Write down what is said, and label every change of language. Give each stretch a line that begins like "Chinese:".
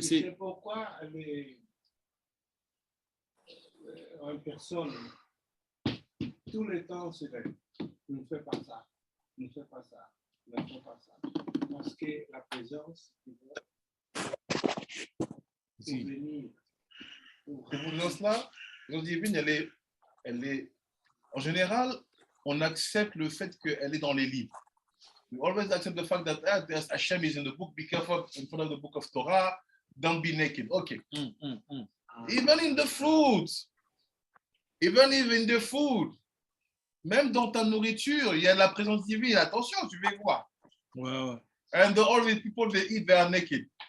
French: C'est pourquoi une personne, tout le temps, c'est vrai, ne fait pas ça, ne fait pas ça, ne fait pas ça. Parce que la présence, c'est venir. Cette présence-là, la divine, elle est, en général, on accepte le fait qu'elle est dans les livres.
English: We always accept the fact that Hashem is in the book, be careful in front of the book of Torah, don't be naked. Okay. Even in the fruit, even in the food,
French: même dans ta nourriture, il y a la présence divine. Attention, tu veux voir. Ouais.
English: And all the people they eat, they are naked.